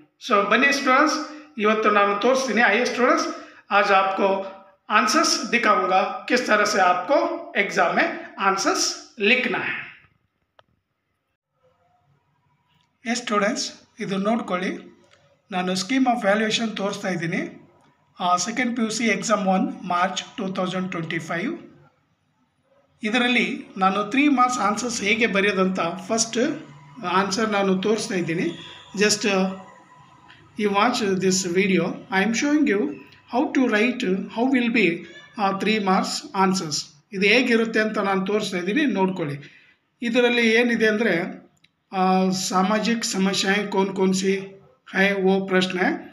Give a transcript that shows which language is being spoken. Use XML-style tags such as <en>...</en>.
<kn>So</kn> <hi>बने students,</hi> <kn>ಇವತ್ತು ನಾನು ತೋರಿಸ್ತೀನಿ।</kn> <hi>आइए स्टूडेंट्स, आज आपको आंसर्स दिखाऊंगा किस तरह से आपको एग्जाम में आंसर्स लिखना है।</hi> <kn>ಎಸ್ ಸ್ಟೂಡೆಂಟ್ಸ್, ಇದು ನೋಡ್ಕೊಳ್ಳಿ, ನಾನು ಸ್ಕೀಮ್ ಆಫ್ ವ್ಯಾಲ್ಯೂಯೇಷನ್ ತೋರಿಸ್ತಾ ಇದ್ದೀನಿ। ಸೆಕೆಂಡ್ PUC ಎಕ್ಸಾಮ್ 1 ಮಾರ್ಚ್ 2025 ಇದರಲ್ಲಿ ನಾನು 3 ಮಾರ್ಕ್ಸ್ ಆನ್ಸರ್ಸ್ ಹೇಗೆ ಬರೆಯೋದಂತ ಫಸ್ಟ್ ಆನ್ಸರ್ ನಾನು ತೋರಿಸ್ತಾ ಇದ್ದೀನಿ।</kn> <en>just you watch this video, I am showing you how to write how will be 3 marks answers,</en> <kn>ಇದು ಹೇಗಿರುತ್ತೆ ಅಂತ ನಾನು ತೋರಿಸ್ತಾ ಇದ್ದೀನಿ, ನೋಡ್ಕೊಳ್ಳಿ। ಇದರಲ್ಲಿ ಏನಿದೆ ಅಂದರೆ</kn> <hi>सामाजिक समस्याएं कौन कौन सी है वो प्रश्न है।</hi>